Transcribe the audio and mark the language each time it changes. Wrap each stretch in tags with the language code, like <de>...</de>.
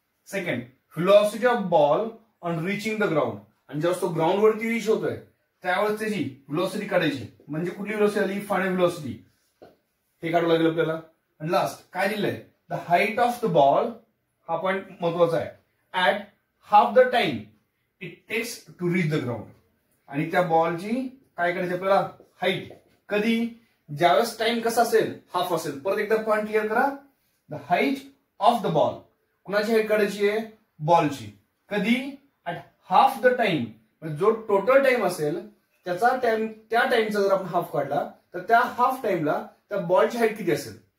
<en>Second, velocity of ball on reaching the ground.</en> <mr>आणि जेव्हा तो ग्राउंड वरती रीच होतोय त्यावेळेस त्याची व्हेलॉसिटी काढायची. म्हणजे कुठली व्हेलॉसिटी आली, फायनल व्हेलॉसिटी, हे काढावं लागेल आपल्याला. आणि लास्ट काय दिलंय,</mr> <en>The height of the ball.</en> <mr>हा पॉईंट महत्वाचा आहे.</mr> <en>At half the time it takes to reach the ground.</en> <mr>आणि त्या बॉलची काय करायची आपल्याला, हाईट. कधी, ज्यावेळेस टाइम कसा असेल, हाफ असेल. परत एकदा पॉईंट क्लिअर करा,</mr> <en>The height of the ball.</en> <mr>कुणाची हाईट काढायची आहे, बॉलची. कधी,</mr> <en>At half the time.</en> <mr>जो टोटल टाइम असेल त्याचा टाइम, त्या टाइमचा जर आपण हाफ काढला तर त्या हाफ टाइमला त्या बॉलची हाईट किती असेल.</mr>